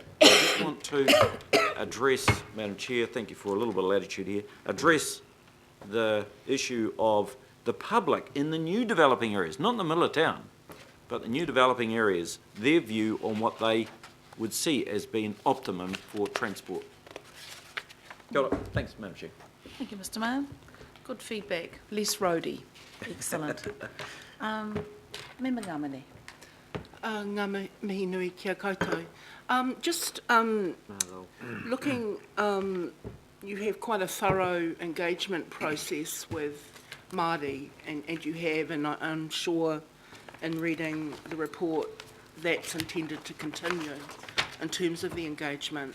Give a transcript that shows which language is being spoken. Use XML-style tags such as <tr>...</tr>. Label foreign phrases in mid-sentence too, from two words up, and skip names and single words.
<en>I just want to address, Madam Chair, thank you for a little bit of latitude here, address the issue of the public in the new developing areas, not in the middle of town, but the new developing areas, their view on what they would see as being optimum for transport. Thanks, Madam Chair. Thank you, Mr. Mayor. Good feedback. Less roady. Excellent. Member Ngamane.</en> <mi>Ngā mihi nui kia koutou.</mi> <en>Looking, you have quite a thorough engagement process with Māori, and you have, and I'm sure in reading the report that's intended to continue in terms of the engagement.</en>